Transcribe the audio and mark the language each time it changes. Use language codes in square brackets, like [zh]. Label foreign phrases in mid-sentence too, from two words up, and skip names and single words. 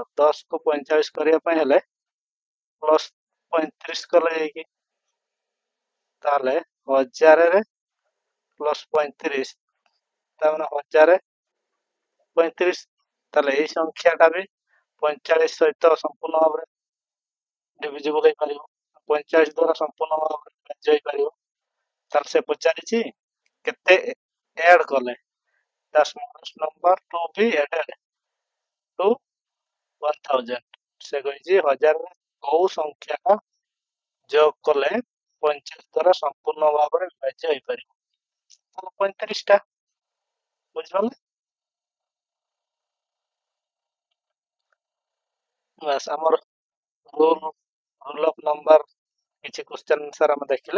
[or] 10 କୁ 45 କରିବା ପାଇଁ ହେଲେ ପ୍ଲସ୍ 35 କଲେ ଯାଇକି, ତାହେଲେ 1000 ରେ ପ୍ଲସ୍ 35, ତାମାନେ 1035। ତାହେଲେ ଏଇ ସଂଖ୍ୟାଟା ବି 45 ସହିତ ସମ୍ପୂର୍ଣ୍ଣ ଭାବରେ ଡିଭିଜିବୁଲ ହେଇପାରିବ, 45 ଦ୍ୱାରା ସମ୍ପୂର୍ଣ୍ଣ ଭାବରେ ବିଭାଜ୍ୟ ହେଇପାରିବ। ତାହେଲେ ସେ ପଚାରିଛି କେତେ ଆଡ୍ କଲେ, [en] the smallest number to be added to 1000। [or] ସେ କହିଛି 1000ରେ କୋଉ ସଂଖ୍ୟା ଯୋଗ କଲେ 50 ଦ୍ୱାରା ସମ୍ପୂର୍ଣ୍ଣ ଭାବରେ ବିଭାଜ୍ୟ ହେଇପାରିବ? 35ଟା। ବୁଝିପାରିଲେ? ବାସ୍ ଆମର [en] rule of number [or] କିଛି [en] question answer [or] ଆମେ ଦେଖିଲେ।